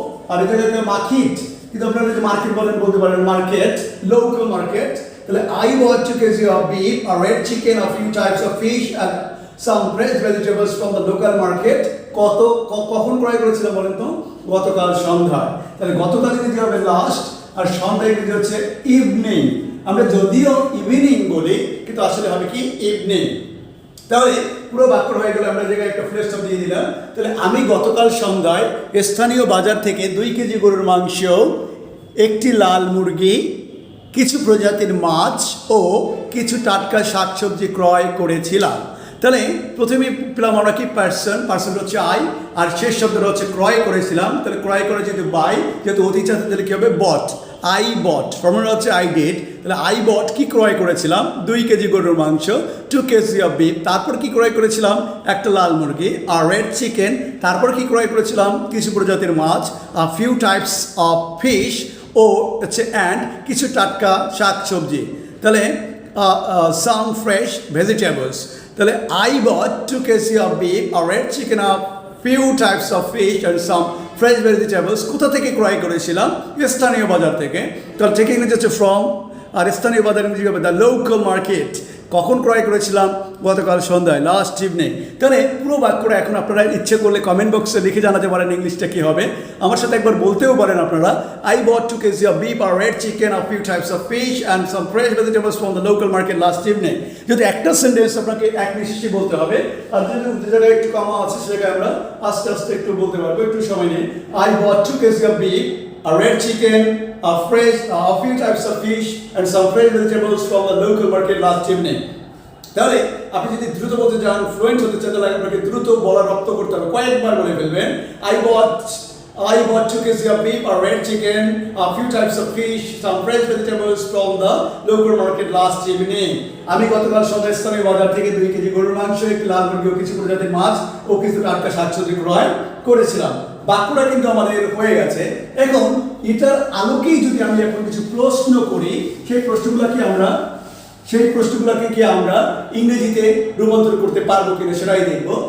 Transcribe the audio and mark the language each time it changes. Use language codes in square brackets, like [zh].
[bn] আর এটা হবে মার্কেট, কিন্তু আপনারা যদি মার্কেট বলেন বলতে পারেন মার্কেট, লোকাল মার্কেট। [en] তাহলে I bought 2 kg of beef, a red chicken, a few types of fish, and some fresh vegetables from the local market। [bn] কখন ক্রয় করেছিলাম বলেন তো? গতকাল সন্ধ্যায়। তাহলে গতকাল ইংরেজি হবে লাস্ট, আর সন্ধ্যা ইংরেজি হচ্ছে ইভিনিং। আমরা যদিও ইভিনিং বলি কিন্তু আসলে হবে কি? ইভিনিং। তাহলে পুরো বাক্য হয়ে গেল, আমরা জায়গায় একটা ফুল স্টপ দিয়ে দিলাম। তাহলে আমি গতকাল সন্ধ্যায় স্থানীয় বাজার থেকে 2 কেজি গরুর মাংস, একটি লাল মুরগি, কিছু প্রজাতির মাছ ও কিছু টাটকা শাকসবজি ক্রয় করেছিলাম। তাহলে প্রথমে পেলাম আমরা কি? পার্সন হচ্ছে I, আর শেষ শব্দটা হচ্ছে ক্রয় করেছিলাম। তাহলে ক্রয় করে যেহেতু বাই, যেহেতু অতীত আছে তাহলে কি হবে? বট। [en] I bought, [bn] ফর্মুলা হচ্ছে [en] I did। [bn] তাহলে [en] I bought [bn] কি ক্রয় করেছিলাম? 2 কেজি গরুর মাংস, 2 কেজি [en] Of beef. [bn] তারপর কি ক্রয় করেছিলাম? একটা লাল মুরগি, আর রেড চিকেন। তারপর কি ক্রয় করেছিলাম? কিছু প্রজাতির মাছ, [en] a few types of fish, [bn] ও হচ্ছে অ্যান্ড কিছু টাটকা শাকসবজি। তাহলে [en] some fresh vegetables। তাহলে I bought 2 kg of beef, a red chicken, a few types of fish, and some fresh vegetables। [bn] কোথা থেকে ক্রয় করেছিলাম? স্থানীয় বাজার থেকে। তাহলে থেকে ইংরেজি হচ্ছে ফ্রম, আর স্থানীয় বাজার ইংরেজি হবে [en] The local market. [bn] কখন ক্রয় করেছিলাম? গতকাল সন্ধ্যায়, [en] Last evening. [bn] তাহলে পুরো বাক্যটা এখন আপনারা ইচ্ছে করলে কমেন্ট বক্সে লিখে জানাতে পারেন ইংলিশটা কী হবে। আমার সাথে একবার বলতেও পারেন আপনারা। [en] I bought 2 kg of beef, a red chicken, a few types of fish, and some fresh vegetables from the local market last evening। [bn] যদি একটা সেন্টেন্স আপনাকে এক নিঃশ্বাসে বলতে হবে, আর যদি যে জায়গায় একটু কমা আছে সেটাকে আমরা আস্তে আস্তে একটু বলতে পারবো, একটু সময় নিয়ে। [en] I bought 2 kg of beef, a red chicken, a few types of fish, and some fresh vegetables from the local market last evening। [bn] তাহলে আপনি যদি দ্রুত বলতে চান, ফ্লুয়েন্ট হতে চান, তাহলে আপনাকে দ্রুত বলা রপ্ত করতে হবে, কয়েকবার বলে ফেলবেন। [en] I bought 2 kg of beef, a red chicken, a few types of fish, some fresh vegetables from the local market last evening। [bn] আমি গতকাল সন্ধ্যায় স্থানীয় বাজার থেকে 2 কেজি গরুর মাংস, একটি লাল মুরগি ও কিছু প্রজাতির মাছ ও কিছু টাটকা শাকসবজি ক্রয় করেছিলাম। বাক্যটা কিন্তু আমাদের হয়ে গেছে। এখন এটার আলোকেই যদি আমি এখন কিছু প্রশ্ন করি, সেই প্রশ্নগুলো কি আমরা সেই প্রশ্নগুলোকে কি আমরা ইংরেজিতে রূপান্তর করতে পারবো কিনা সেটাই দেখবো।